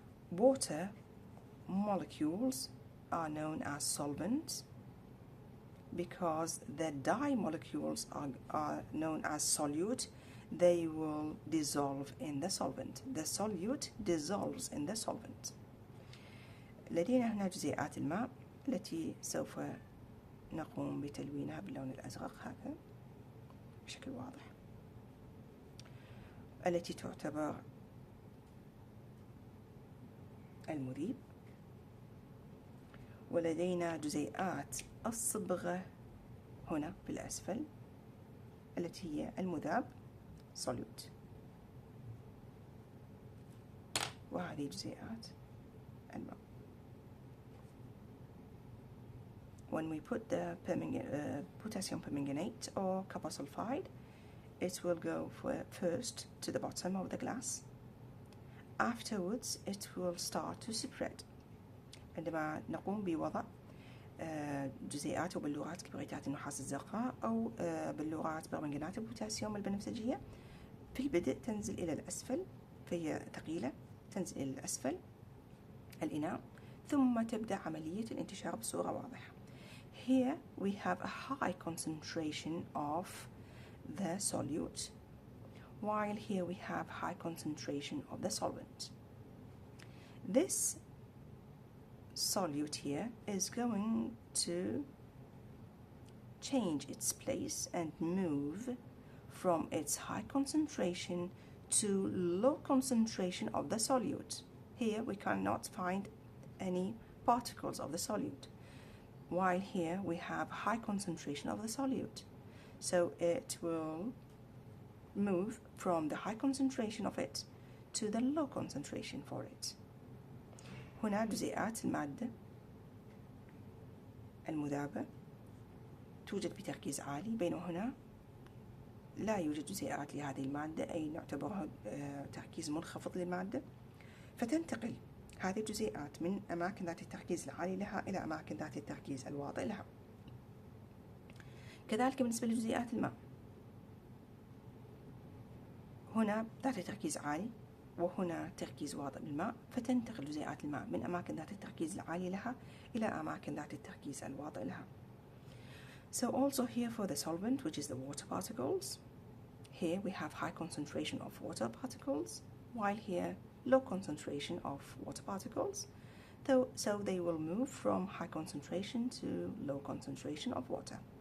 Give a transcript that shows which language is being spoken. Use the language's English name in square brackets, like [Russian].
[English] Water molecules are known as solvents because the dye molecules are known as solute. They will dissolve in the solvent. The solute dissolves in the solvent. [Arabic] لدينا هنا جزيئات الماء التي سوف نقوم بتلوينها باللون الأزرق هذا بشكل واضح، التي تعتبر المذيب. ولدينا جزيئات الصبغة هنا في الأسفل التي هي المذاب solute، وهذه جزيئات الماء. [English] When we put the potassium permanganate or copper sulfide, it will go first to the bottom of the glass. Afterwards it will start to spread. [Arabic] عندما نقوم بوضع جزيئات وبلورات كبريتات النحاس الزرقاء أو بلورات برمنجانات البوتاسيوم البنفسجية، في البدء تنزل إلى الأسفل، فهي ثقيلة، تنزل إلى الأسفل الإناء، ثم تبدأ عملية الانتشار بصورة واضحة. [English] Here we have a high concentration of the solute, while here we have high concentration of the solvent. This solute here is going to change its place and move from its high concentration to low concentration of the solute. Here we cannot find any particles of the solute, while here we have high concentration of the solute. So it will move from the high concentration of it to the low concentration for it. [Arabic] هنا جزيئات المادة المذابة توجد بتركيز عالي، بينما هنا لا يوجد جزيئات لهذه المادة، أي نعتبرها تركيز منخفض للمادة، فتنتقل هذه الجزيئات من أماكن ذات التركيز العالي لها إلى أماكن ذات التركيز الواطئ لها. كذلك بالنسبة لجزيئات الماء، هنا ذات تركيز عالي وهنا تركيز واطئ بالماء، فتنتقل جزيئات الماء من أماكن ذات التركيز العالي لها إلى أماكن ذات التركيز الواطئ لها. [English] So also here for the solvent, which is the water particles, here we have high concentration of water particles, while here low concentration of water particles. So they will move from high concentration to low concentration of water.